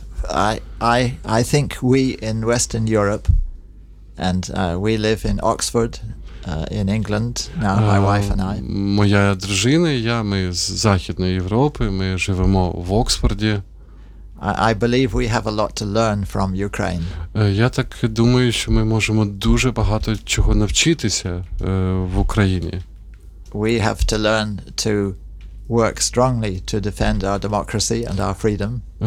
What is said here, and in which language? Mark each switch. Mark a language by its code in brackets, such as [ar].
[en] I think we in Western Europe, and we live in Oxford, in England, now my wife and I. [uk] Моя дружина і я, ми з Західної Європи, ми живемо в Оксфорді. [en] I believe we have a lot to learn from Ukraine. [uk] Я так думаю, що ми можемо дуже багато чого навчитися в Україні. [en] We have to learn to work strongly to defend our democracy and our freedom.